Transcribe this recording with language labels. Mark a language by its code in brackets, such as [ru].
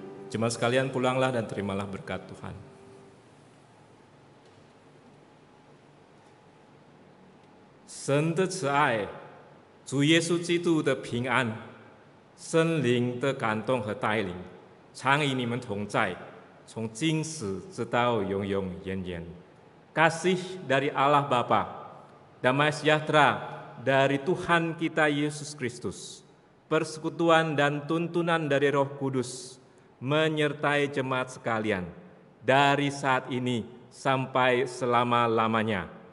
[id] Jemaat sekalian, pulanglah dan terimalah berkat Tuhan. [zh] 神的慈爱，主耶稣基督的平安，圣灵的感动和带领，常与你们同在，从今时直到永永远远。 [id] Kasih dari Allah Bapa, damai sejahtera dari Tuhan kita Yesus Kristus, persekutuan dan tuntunan dari Roh Kudus menyertai jemaat sekalian dari saat ini sampai selama-lamanya.